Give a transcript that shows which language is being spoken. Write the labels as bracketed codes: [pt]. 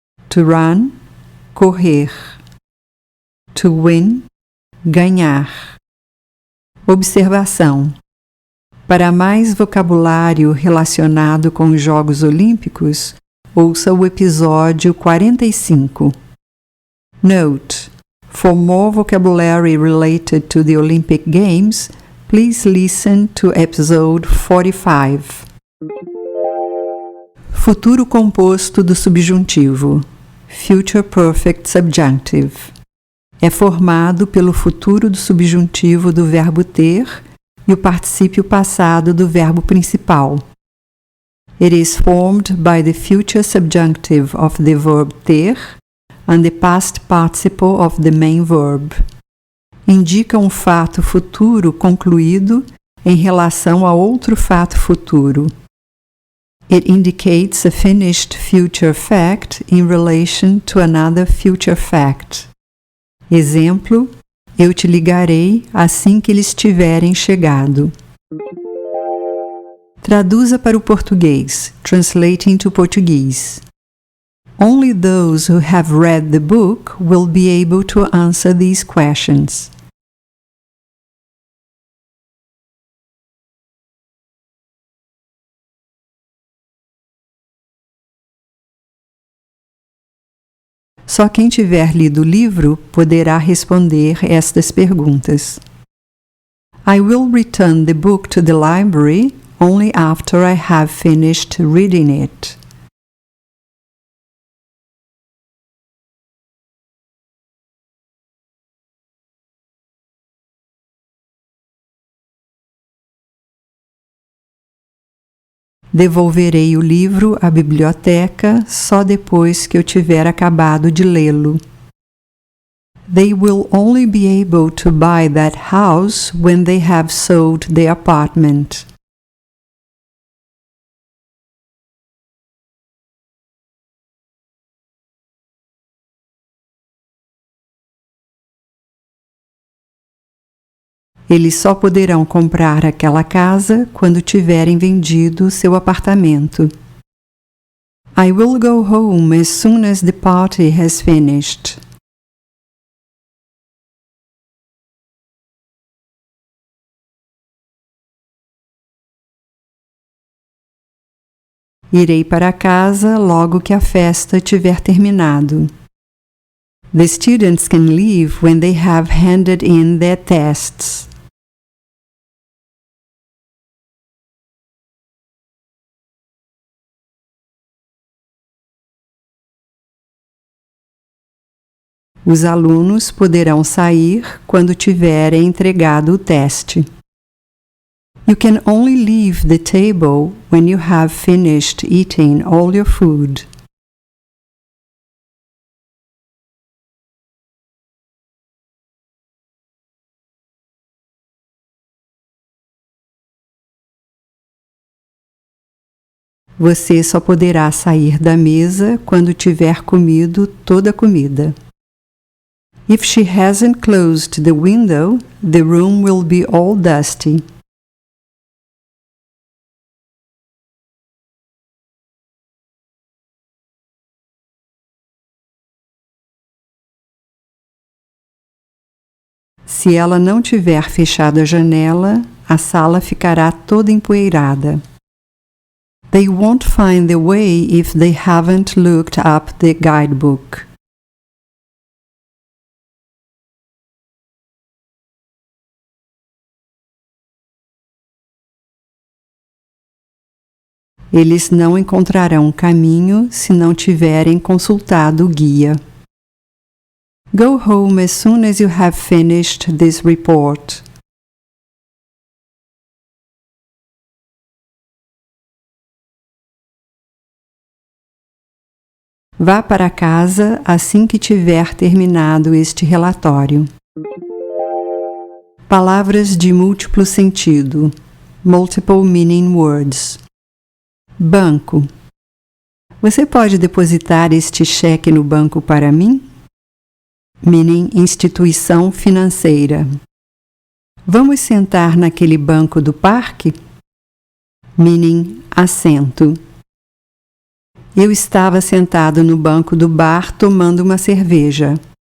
[en] To run, correr. To win, ganhar. [pt] Observação: para mais vocabulário relacionado com os Jogos Olímpicos, ouça o episódio 45. [en] Note: for more vocabulary related to the Olympic Games, please listen to episode 45. [pt] Futuro composto do subjuntivo. [en] Future Perfect Subjunctive. [pt] É formado pelo futuro do subjuntivo do verbo ter e o particípio passado do verbo principal. [en] It is formed by the future subjunctive of the verb ter and the past participle of the main verb. [pt] Indica um fato futuro concluído em relação a outro fato futuro. [en] It indicates a finished future fact in relation to another future fact. [pt] Exemplo: eu te ligarei assim que eles tiverem chegado. Traduza para o português. [en] Translating to Portuguese. Only those who have read the book will be able to answer these questions. [pt] Só quem tiver lido o livro poderá responder estas perguntas. [en] I will return the book to the library only after I have finished reading it. [pt] Devolverei o livro à biblioteca só depois que eu tiver acabado de lê-lo. [en] They will only be able to buy that house when they have sold the apartment. [pt] Eles só poderão comprar aquela casa quando tiverem vendido seu apartamento. [en] I will go home as soon as the party has finished. [pt] Irei para casa logo que a festa tiver terminado. [en] The students can leave when they have handed in their tests. [pt] Os alunos poderão sair quando tiverem entregado o teste. [en] You can only leave the table when you have finished eating all your food. [pt] Você só poderá sair da mesa quando tiver comido toda a comida. [en] If she hasn't closed the window, the room will be all dusty. [pt] Se ela não tiver fechado a janela, a sala ficará toda empoeirada. [en] They won't find the way if they haven't looked up the guidebook. [pt] Eles não encontrarão caminho se não tiverem consultado o guia. [en] Go home as soon as you have finished this report. [pt] Vá para casa assim que tiver terminado este relatório. Palavras de múltiplo sentido. [en] Multiple meaning words. [pt] Banco. Você pode depositar este cheque no banco para mim? Meaning instituição financeira. Vamos sentar naquele banco do parque? Meaning assento. Eu estava sentado no banco do bar tomando uma cerveja.